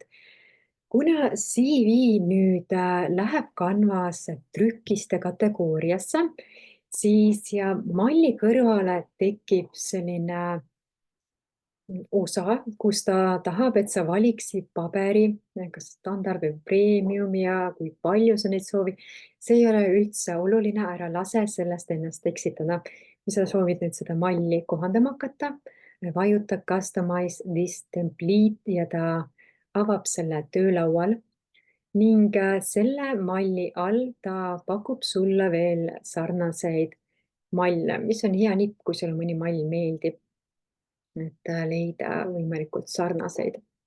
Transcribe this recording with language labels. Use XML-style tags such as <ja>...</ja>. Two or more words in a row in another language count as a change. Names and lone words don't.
<et>Kuna CV nüüd läheb Canvas trükiste kategooriasse, siis ja malli kõrvale tekib selline osa, kus ta tahab, et sa valiksid paberi, kas standard või premium ja kui palju sa neid soovid. See ei ole üldse oluline, ära lase sellest ennast eksitada. Kui sa soovid nüüd seda malli kohandama hakata, vajuta</et> <en>Customize this template</en> <et>ja ta avab selle töölaual ning selle malli all ta pakub sulle veel sarnaseid malle, mis on hea nipp, kui sulle mõni mall meeldib, et leida võimalikult sarnaseid.</et>